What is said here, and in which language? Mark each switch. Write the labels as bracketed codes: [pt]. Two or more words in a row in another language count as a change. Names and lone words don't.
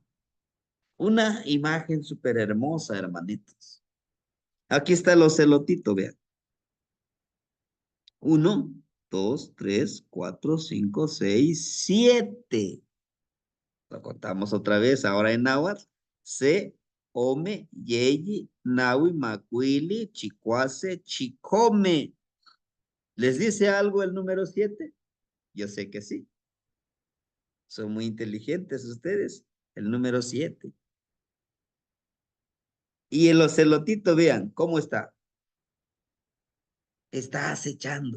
[es] Una imagen súper hermosa, hermanitos. Aquí está el ocelotito, vean. 1, 2, 3, 4, 5, 6, 7. Lo contamos otra vez, ahora en náhuatl. [nah] Se, ome, yeyi, nahui, macuili, chicuase, chicome. [es] ¿Les dice algo el número 7? Yo sé que sí. Son muy inteligentes ustedes. El número 7. Y el ocelotito, vean, ¿cómo está? Está acechando.